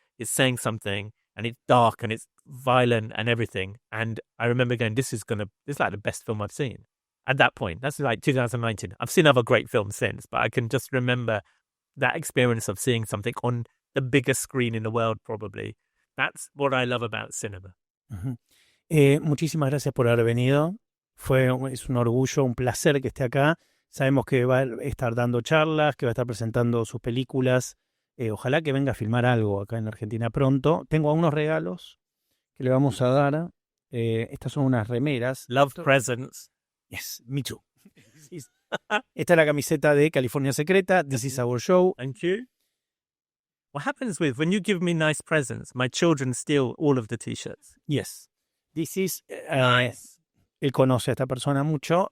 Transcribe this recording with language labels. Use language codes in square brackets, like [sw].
[en] It's saying something and it's dark and it's violent and everything. And I remember going, this is like the best film I've seen at that point. That's like 2019. I've seen other great films since, but I can just remember that experience of seeing something on the biggest screen in the world, probably. That's what I love about cinema. [es] Muchísimas gracias por haber venido. Es un orgullo, un placer que esté acá. Sabemos que va a estar dando charlas, que va a estar presentando sus películas. Ojalá que venga a filmar algo acá en Argentina pronto. Tengo unos regalos que le vamos a dar. Estas son unas remeras. [en] Love presents. Yes, me too. [es] Esta es la camiseta de California Secreta. [en] This is our show. Thank you. What happens when you give me nice presents? My children steal all of the t-shirts. Yes. This is... [es] él conoce a esta persona mucho.